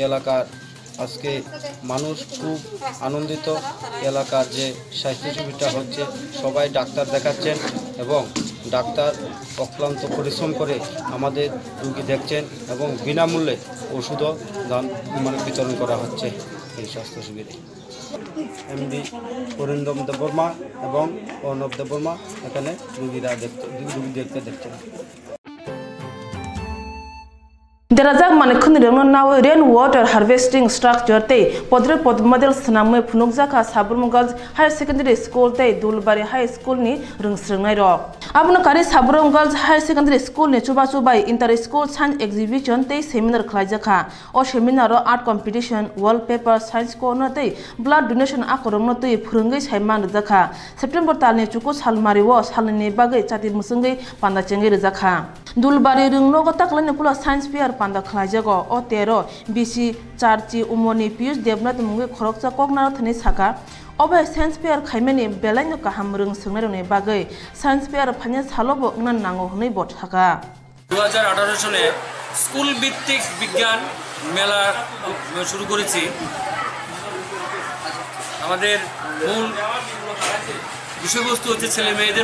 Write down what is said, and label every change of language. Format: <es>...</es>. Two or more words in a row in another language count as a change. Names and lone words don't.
<bn>এলাকার আজকে মানুষ খুব আনন্দিত এলাকার যে স্বাস্থ্য শিবিরটা হচ্ছে সবাই ডাক্তার দেখাচ্ছেন এবং ডাক্তার অক্লান্ত পরিশ্রম করে আমাদের রোগী দেখছেন এবং বিনামূল্যে ওষুধও বিতরণ করা হচ্ছে এই স্বাস্থ্য শিবিরে MD অরিন্দম দেববর্মা এবং অর্ণব দেববর্মা এখানে রোগী দেখছেন</bn> <trp>Derazak manikun rengno nawe</trp> <en>rain water harvesting structure</en> <trp>tei podre pod model snamwe phunukjaka Swrangchati Higher Secondary School tei Dulbari High School ni rungsrengnai rok abno kari Swrangchati Higher Secondary School ni chuba</trp> <en>inter school science exhibition</en> <trp>tei seminar khlaijaka o</trp> <en>seminar art competition wallpaper science corner</en> <trp>tei</trp> <en>blood donation</en> <trp>akorongno tei phurungei saiman rjaka September talni chuku salmari wo salni bagai chati musungai panda chengai rjaka Dulbari rungno gotaklani pula</trp> <en>science fair</en> <trp>panda khlaijago o 13 BC charchi umoni Piyush Devnath mungi khorokcha koknar thani saka obai</trp> <en>science fair</en> <trp>khaimeni belaino kaham rung sungnarone bagai</trp> <en>science fair</en> <trp>phanya salobo ngna nango hnei bot saka</trp> <bn>2018 সালে স্কুল ভিত্তিক বিজ্ঞান মেলা শুরু করেছি আমাদের মূল বিষয়বস্তু হচ্ছে ছেলে মেয়েদের</bn>